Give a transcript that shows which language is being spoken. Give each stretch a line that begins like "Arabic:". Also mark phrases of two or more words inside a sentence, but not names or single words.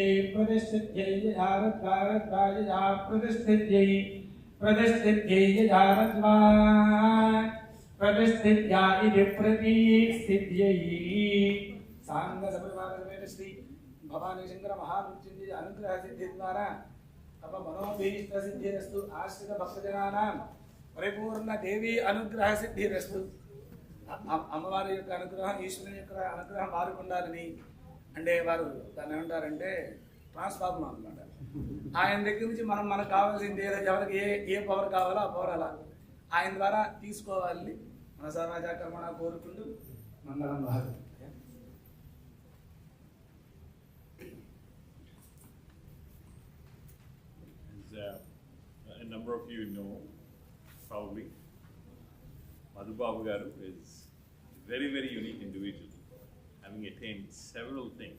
Sanskrit: प्रतिष्ठित्यै जया रत्वारत्वाय जया प्रतिष्ठित्यै प्रतिष्ठित्यै जया रत्वा प्रतिष्ठित्या इति प्रतिष्ठित्यै सांगसपरिवारमेण श्री भवानी शंकर महामृत्युंजय अनुग्रह सिद्धि द्वारा तप मनोभीष्ट सिद्धिरस्तु आश्रित भक्तजनानां परिपूर्ण देवी अनुग्रह सिद्धिरस्तु
Telugu: అమ్మవారి యొక్క అనుగ్రహం ఈశ్వరుని యొక్క అనుగ్రహం వారికి ఉండాలని అంటే వారు దాన్ని ఏమంటారంటే ట్రాన్స్ఫార్మర్ అనమాట. ఆయన దగ్గర నుంచి మనకు కావాల్సింది ఎవరికి ఏ పవర్ కావాలో ఆ పవర్ అలా ఆయన ద్వారా తీసుకోవాలని మన సర్వజాకర్మణ కోరుకుంటూ మంగళం భారత్.
English: A number of you know probably Madhu Babu Garu is a very, very unique individual, having attained several things.